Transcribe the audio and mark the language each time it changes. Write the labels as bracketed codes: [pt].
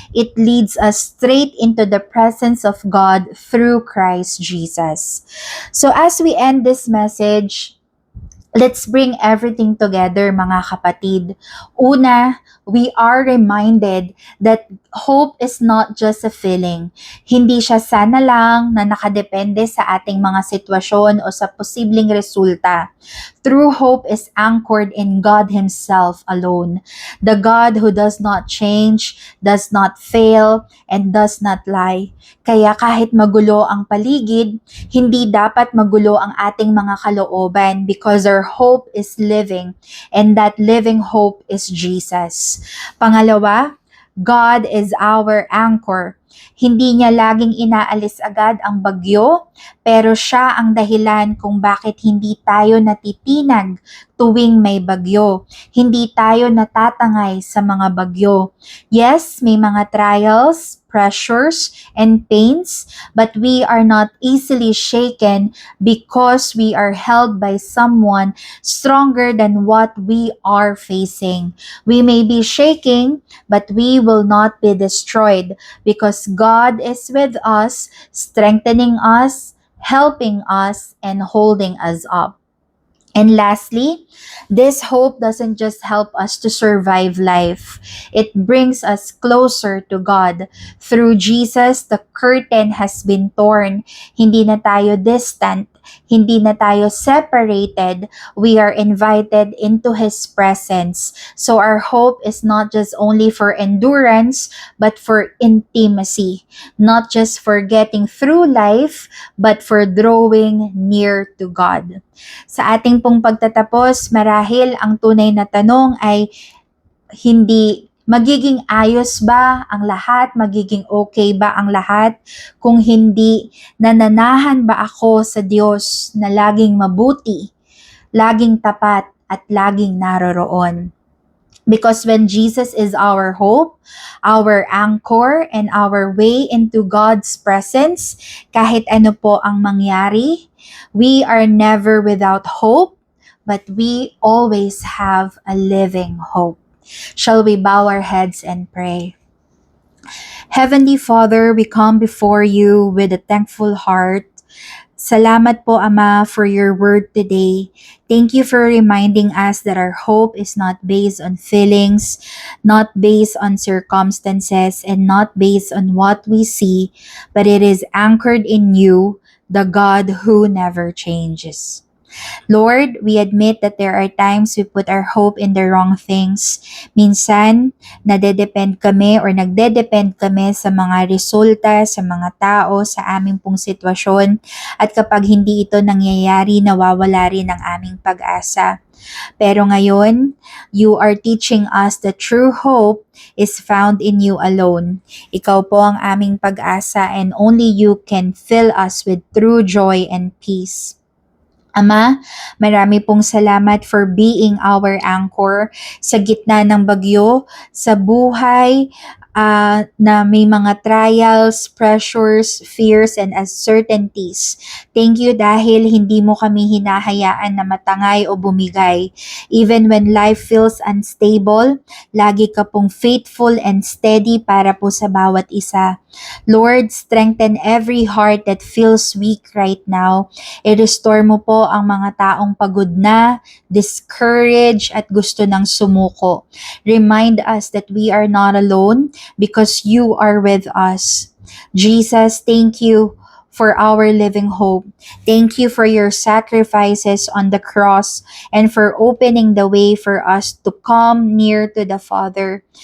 [en] It leads us straight into the presence of God through Christ Jesus. So as we end this message, let's bring everything together, mga kapatid. Una, we are reminded that hope is not just a feeling. [tl] Hindi siya sana lang na nakadepende sa ating mga sitwasyon o sa posibleng resulta. [en] True hope is anchored in God Himself alone. The God who does not change, does not fail, and does not lie. [tl] Kaya kahit magulo ang paligid, hindi dapat magulo ang ating mga kalooban, because our hope is living, and that living hope is Jesus. [en] Pangalawa, God is our anchor. [tl] Hindi niya laging inaalis agad ang bagyo, pero siya ang dahilan kung bakit hindi tayo natitinag tuwing may bagyo. Hindi tayo natatangay sa mga bagyo. [en] Yes, may mga trials, pressures, and pains, but we are not easily shaken because we are held by someone stronger than what we are facing. We may be shaking, but we will not be destroyed because God is with us, strengthening us, helping us, and holding us up. And lastly, this hope doesn't just help us to survive life. It brings us closer to God. Through Jesus, the curtain has been torn. [tl] Hindi na tayo distant. Hindi na tayo separated. [en] We are invited into His presence. So our hope is not just only for endurance, but for intimacy. Not just for getting through life, but for drawing near to God. [tl] Sa ating pong pagtatapos, marahil ang tunay na tanong ay hindi magiging ayos ba ang lahat, magiging okay ba ang lahat, kung hindi nananahan ba ako sa Diyos na laging mabuti, laging tapat, at laging naroroon. [en] Because when Jesus is our hope, our anchor, and our way into God's presence, kahit ano po ang mangyari, we are never without hope, but we always have a living hope. Shall we bow our heads and pray? Heavenly Father, we come before you with a thankful heart. Salamat po, Ama, for your word today. Thank you for reminding us that our hope is not based on feelings, not based on circumstances, and not based on what we see, but it is anchored in you, the God who never changes. Lord, we admit that there are times we put our hope in the wrong things. [tl] Minsan, nadedepend kami or nagdedepend kami sa mga resulta, sa mga tao, sa aming pong sitwasyon. At kapag hindi ito nangyayari, nawawala rin ang aming pag-asa. [en] Pero ngayon, you are teaching us that true hope is found in you alone. Ikaw po ang aming pag-asa [tl] and only you can fill us with true joy and peace. Ama, marami pong salamat for being our anchor sa gitna ng bagyo, sa buhay na may mga trials, pressures, fears, and uncertainties. Thank you dahil hindi mo kami hinahayaan na matangay o bumigay. Even when life feels unstable, lagi ka pong faithful and steady para po sa bawat isa. [en] Lord, strengthen every heart that feels weak right now. [tl] I-restore mo po ang mga taong pagod na, discouraged, at gusto ng sumuko. [en] Remind us that we are not alone because you are with us. Jesus, thank you for our living hope. Thank you for your sacrifices on the cross and for opening the way for us to come near to the Father.